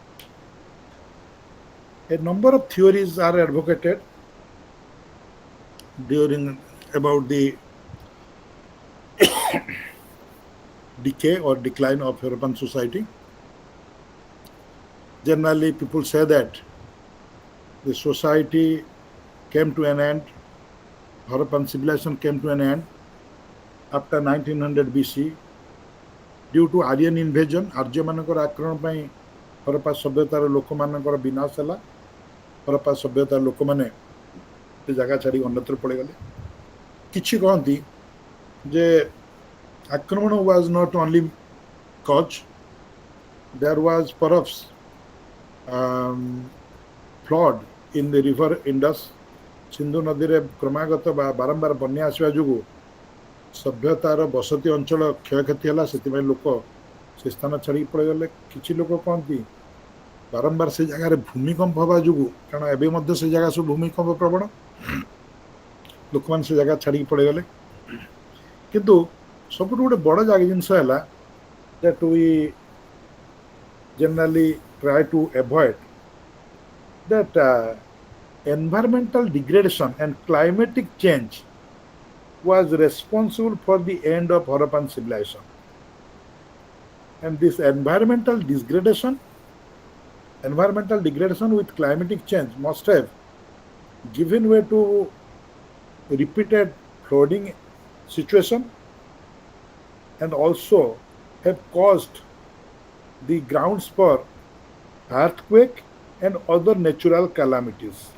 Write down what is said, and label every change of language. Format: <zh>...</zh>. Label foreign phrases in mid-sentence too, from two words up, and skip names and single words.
<en>A number of theories are advocated during about the decay or decline of Harappan society. Generally, people say that the society came to an end, Harappan civilization came to an end after 1900 BC due to Aryan invasion.</en> <or>आर्यମାନଙ୍କର ଆକ୍ରମଣ ପାଇଁ ହରପ୍ପା ସଭ୍ୟତାର ଲୋକମାନଙ୍କର ବିନାଶ ହେଲା। ହରପ୍ପା ସଭ୍ୟତାର ଲୋକମାନେ ସେ ଜାଗା ଛାଡ଼ି ଅନ୍ୟତ୍ର ପଳେଇଗଲେ। କିଛି କହନ୍ତି ଯେ ଆକ୍ରମଣ</or> <en>was not only cause, there was perhaps flood in the river Indus.</en> <or>ସିନ୍ଧୁ ନଦୀରେ କ୍ରମାଗତ ବା ବାରମ୍ବାର ବନ୍ୟା ଆସିବା ଯୋଗୁଁ ସଭ୍ୟତାର ବସତି ଅଞ୍ଚଳ କ୍ଷୟକ୍ଷତି ହେଲା, ସେଥିପାଇଁ ଲୋକ ସେ ସ୍ଥାନ ଛାଡ଼ିକି ପଳେଇଗଲେ। କିଛି ଲୋକ କହନ୍ତି ବାରମ୍ବାର ସେ ଜାଗାରେ ଭୂମିକମ୍ପ ହେବା ଯୋଗୁଁ, କାରଣ ଏବେ ମଧ୍ୟ ସେ ଜାଗା ସବୁ ଭୂମିକମ୍ପ ପ୍ରବଣ, ଲୋକମାନେ ସେ ଜାଗା ଛାଡ଼ିକି ପଳେଇଗଲେ। କିନ୍ତୁ ସବୁଠୁ ଗୋଟେ ବଡ଼ ଜିନିଷ ହେଲା</or> <en>that we generally try to avoid that environmental degradation and climatic change was responsible for the end of Harappan civilization. And this environmental degradation with climatic change must have given way to repeated flooding situation and also have caused the grounds for earthquake and other natural calamities.</en>